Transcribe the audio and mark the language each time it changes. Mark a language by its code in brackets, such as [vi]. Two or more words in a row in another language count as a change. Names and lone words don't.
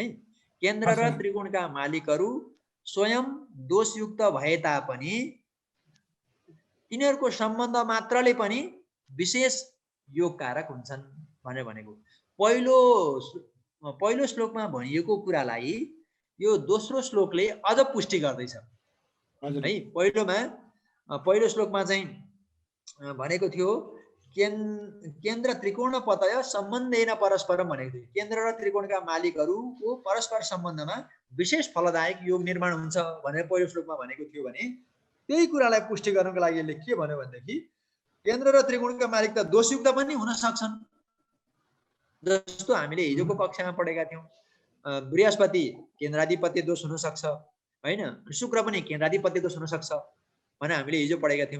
[ne] केन्द्र र त्रिकोणका मालिकहरू स्वयं दोषयुक्त भए तापनि तिनीहरूको सम्बन्ध मात्रले पनि विशेष योग कारक हुन्छन् भनेर भनेको। पहिलो श्लोकमा भनिएको कुरालाई यो दोस्रो श्लोकले अझ पुष्टि गर्दैछ है। पहिलो श्लोकमा चाहिँ भनेको थियो [sa] केन्द्र त्रिकोण पतय सम्बन्धेन परस्परम [ne] भनेको थियो। केन्द्र र त्रिकोणका मालिकहरूको परस्पर सम्बन्धमा विशेष फलदायक योग निर्माण हुन्छ भनेर पहिलो श्लोकमा भनेको थियो भने, त्यही कुरालाई पुष्टि गर्नको लागि यसले के भन्यो भनेदेखि केन्द्र र त्रिकोणका मालिक त दोषयुक्त पनि हुन सक्छन्। जस्तो हामीले हिजोको कक्षामा पढेका थियौँ, बृहस्पति केन्द्राधिपत्य दोष हुन सक्छ हैन, शुक्र पनि केन्द्राधिपत्य दोष हुन सक्छ भनेर हामीले हिजो पढेका थियौँ।